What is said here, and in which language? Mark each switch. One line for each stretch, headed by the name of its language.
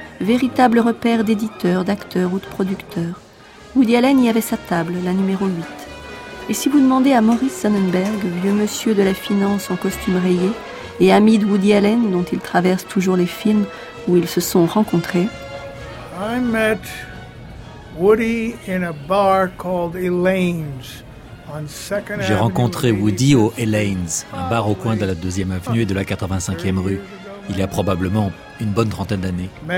French: véritable repère d'éditeurs, d'acteurs ou de producteurs. Woody Allen y avait sa table, la numéro 8. Et si vous demandez à Maurice Sonnenberg, vieux monsieur de la finance en costume rayé, et ami de Woody Allen, dont il traverse toujours les films où ils se sont rencontrés.
English: I met Woody in a bar called Elaine's.
French: J'ai rencontré Woody au Elaine's, un bar au coin de la 2e avenue et de la 85e rue, il y a probablement une bonne trentaine d'années.